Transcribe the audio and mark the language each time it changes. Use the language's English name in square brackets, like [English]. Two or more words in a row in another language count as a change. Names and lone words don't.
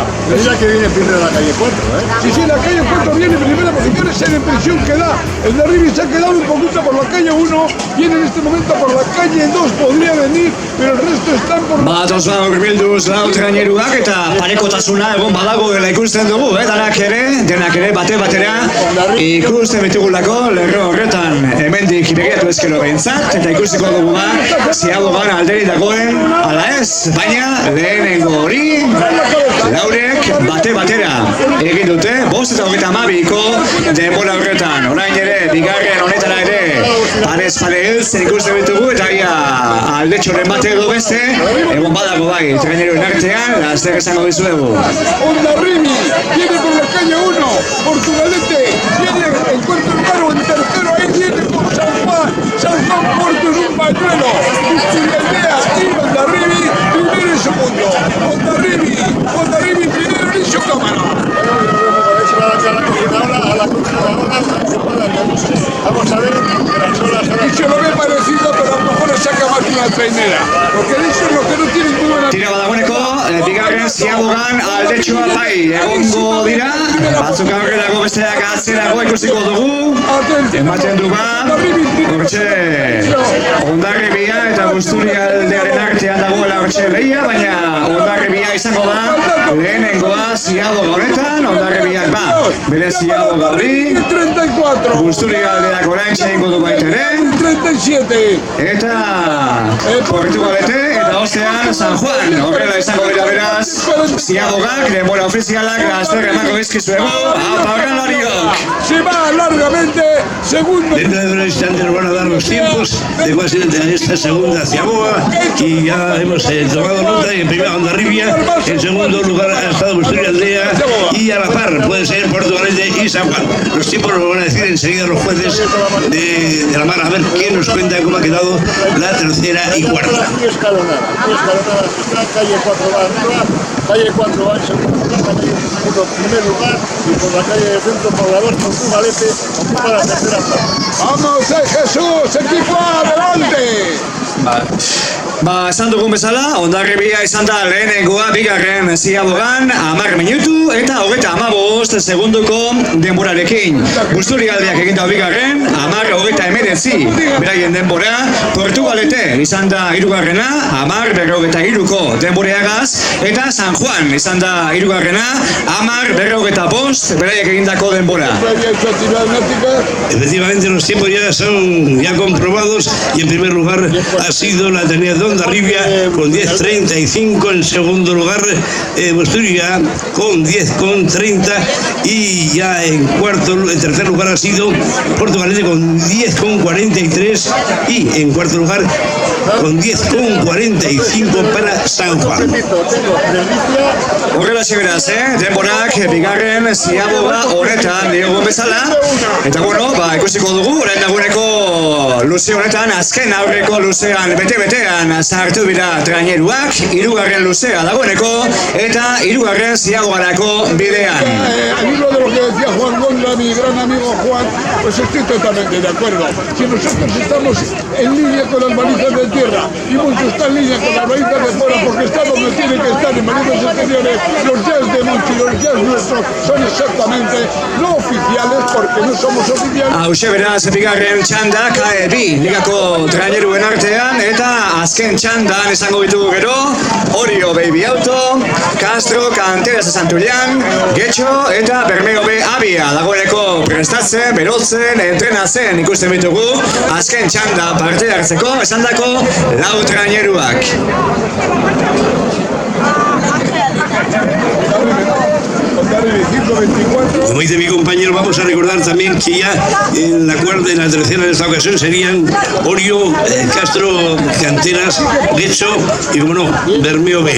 [Spanish] Es la que viene primero de la calle 4, ¿eh? Sí, la calle 4 viene en primera posición, esa es la impresión que da. El de arriba se ha quedado un poquito por la calle 1, viene en este momento por la calle 2, podría venir, pero el resto están por... [Basque] Batoz urbilduz lau traineruak eta parekotasuna egon badagoela ikusten dugu, denak ere batera ikusten bitugulako lerro horretan hemendik begiratu ezkero behintzat, eta ikusiko dugu ziabogan alderi dagoen ala ez, baina lehenengo hori laurek batera egin dute 5:32ko denbora horretan. Orain ere, bigarren honetara ere parez pare heltzen ikusten ditugu eta aldetxoren bate edo beste egon badago traineruen artean, laster esango dizuegu. [Spanish] Hondarribia viene por la calle 1, Portugalete viene en cuarto lugar, en tercero ahí viene por San Juan Puerto en un pañuelo, Busturialdea y Hondarribia primero y segundo, Hondarribia primero y su cámara. Vamos a ver las olas. Y se lo ve parecido, pero a lo mejor le saca más una trainera, porque eso es lo que [Basque] Ziabogan aldetxoa bai egongo dira, batzuk aurrerago besteak atzerago ikusiko dugu, ematen du bat, hortxe Hondarribia eta Busturialdearen artean dagoela hortxe lehia, baina Hondarribia izango da lehenengoa Ziaboga honetan, Hondarribiak bere Ziaboga hori, 34. Busturialdeak oraintxe ingo du baiteren, 37. eta Portugalete eta ostean San Juan, horrela izango dira beraz, Ziabogak, denbora ofizialak, gazter emako izkizuego, apaurralariok! [Spanish] Se va largamente, segundo. Dentro de unos instantes nos van a dar los tiempos de cuál será esta segunda Ziaboga y ya hemos tomado nota y en primera Hondarribia, en segundo lugar ha estado Busturialdea y a la par puede ser Portugalete y San Juan. Los tiempos nos van a decir enseguida los jueces de la mar, a ver quién nos cuenta cómo ha quedado la tercera y cuarta. Calle 4 va arriba, calle 4 va en segundo, primer lugar, y por la calle de centro poblador Portugalete ocupa la tercera plaza. Vamos, Jesús, equipo adelante. [Basque] Esan dugun bezala, Hondarribia izan da lehenengoa bigarren Ziabogan 10 minutu eta 35 segunduko denborarekin. Busturialdeak egin da bigarren, 10:29 beraien denbora. Portugalete izan da hirugarrena, 10:43ko denboreagaz, eta San Juan izan da hirugarrena, 10:45 beraiek egindako denbora. [Spanish] Efectivamente los tiempos ya son comprobados y en primer lugar ha sido la tenida de Hondarribia con 10:35, en segundo lugar Busturia con 10:30 y ya en tercer lugar ha sido Portugalete con 10:43 y en cuarto lugar con 10:45 para San Juan. [Basque] Horrela beraz, denborak bigarren Ziaboga honetan diogun bezala. Eta bueno, ikusiko dugu, orain dagoeneko luze honetan, azken aurreko luzean bete-betean sartu bira traineruak, hirugarren luzea dagoeneko, eta hirugarren Ziabogarako bidean. [Spanish] Al hilo de lo que decía Juan Gondra, mi gran amigo Juan, pues estoy totalmente de acuerdo. Si nosotros estamos en línea con las balizas de tierra y muchos están en línea con las balizas de fuera porque está donde tienen que estar en balizas exteriores, los jazz de Monchi, los jazz nuestros son exactamente no oficiales porque no somos oficiales. [Basque] Hauxe beraz, bigarren txanda, KE2 ligako traineruen artean, eta azken txandan esango ditugu gero, Orio Baby Auto, Castro, Canteras de Santullán, Getxo eta Bermeo B Abia dagoeneko prestatzen, berotzen, entrenatzen ikusten ditugu azken txanda parte hartzeko esandako lau traineruak. [Spanish] Como dice mi compañero, vamos a recordar también que ya en la cuarta y la tercera de esta ocasión serían Orio, Castro, Canteras, Getxo y, como no, Bermeo B.